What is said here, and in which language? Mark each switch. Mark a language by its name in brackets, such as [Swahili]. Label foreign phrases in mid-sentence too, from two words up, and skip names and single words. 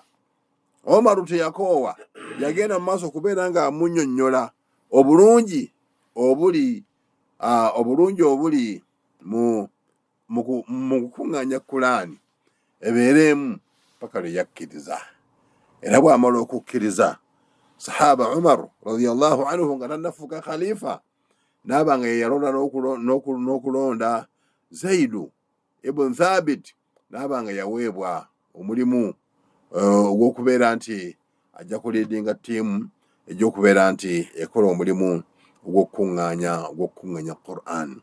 [Ganda] Omar teyakoowa, yagenda mu maaso okubeera nga amunnyonnyola obulungi obuli mu kukuŋŋaanya Kulaani ebeereemu paka lwe yakkiriza. Era bw'amala okukkiriza, sahaba Umar [Arabic] radiyallahu anhu [Ganda] nga tannafuuka khalifa n'aba nga yeyalonda n'okulonda Zaidu ibn Thabit, n'aba nga yaweebwa omulimu ogw'okubeera nti ajja kuliidinga ttiimu egy'okubeera nti ekola omulimu ogw'okukuŋŋaanya Qur'an.